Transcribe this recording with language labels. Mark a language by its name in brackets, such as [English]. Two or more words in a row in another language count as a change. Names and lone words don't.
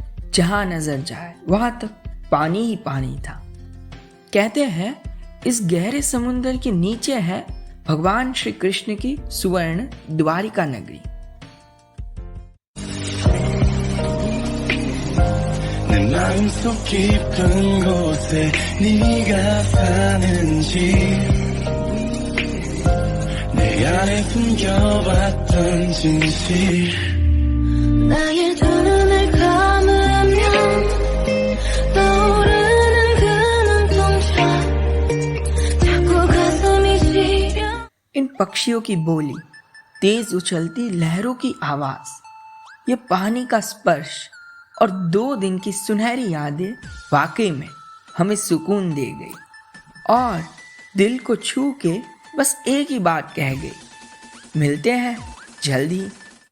[Hindi] जहां नजर जाए वहां तक पानी ही पानी था। कहते हैं इस गहरे समुंदर के नीचे है भगवान श्री कृष्ण की सुवर्ण द्वारिका नगरी। [Korean] 내 마음속 깊은 곳에 네가 사는지 내 안에 숨겨왔던 진실 나의 두 눈을 감으면 떠오르는 그 눈동자 자꾸 가슴이 시려। [Hindi] इन पक्षियों की बोली, तेज उछलती लहरों की आवाज, ये पानी का स्पर्श और 2 दिन की सुनहरी यादें वाकई में हमें सुकून दे गई और दिल को छू के बस एक ही बात कह गई, मिलते हैं जल्दी।